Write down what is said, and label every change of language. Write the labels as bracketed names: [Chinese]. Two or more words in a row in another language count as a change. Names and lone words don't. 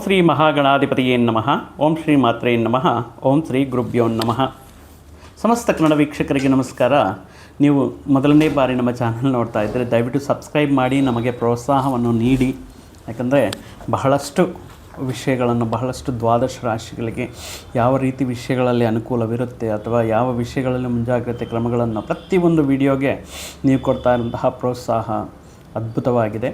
[Sanskrit] ಶ್ರೀ ಮಹಾಗಣಾಧಿಪತಿಯೇ ನಮಃ. ಓಂ ಶ್ರೀ ಮಾತ್ರೇ ನಮಃ. ಓಂ ಶ್ರೀ ಗುರುಭ್ಯೋ ನಮಃ. [Kannada] ಸಮಸ್ತ ಕನ್ನಡ ವೀಕ್ಷಕರಿಗೆ ನಮಸ್ಕಾರ. ನೀವು ಮೊದಲನೇ ಬಾರಿ ನಮ್ಮ ಚಾನಲ್ ನೋಡ್ತಾ ಇದ್ದರೆ ದಯವಿಟ್ಟು ಸಬ್ಸ್ಕ್ರೈಬ್ ಮಾಡಿ ನಮಗೆ ಪ್ರೋತ್ಸಾಹವನ್ನು ನೀಡಿ. ಯಾಕಂದರೆ ಬಹಳಷ್ಟು ವಿಷಯಗಳನ್ನು ಬಹಳಷ್ಟು ದ್ವಾದಶ ರಾಶಿಗಳಿಗೆ ಯಾವ ರೀತಿ ವಿಷಯಗಳಲ್ಲಿ ಅನುಕೂಲವಿರುತ್ತೆ ಅಥವಾ ಯಾವ ವಿಷಯಗಳಲ್ಲಿ ಮುಂಜಾಗ್ರತೆ ಕ್ರಮಗಳನ್ನು ಪ್ರತಿಯೊಂದು ವಿಡಿಯೋಗೆ ನೀವು ಕೊಡ್ತಾ ಇರುವಂತಹ ಪ್ರೋತ್ಸಾಹ ಅದ್ಭುತವಾಗಿದೆ.